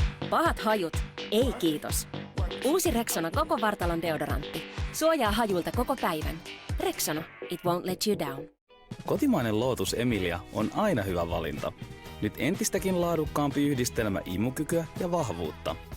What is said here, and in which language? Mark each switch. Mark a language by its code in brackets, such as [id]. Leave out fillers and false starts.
[fi] Pahat hajut? Ei kiitos. Uusi Rexona koko vartalon deodorantti. Suojaa hajuilta koko päivän. [en] Rexona, it won't let you down. [fi] Kotimainen Lotus Emilia on aina hyvä valinta. Nyt entistäkin laadukkaampi yhdistelmä imukykyä ja vahvuutta.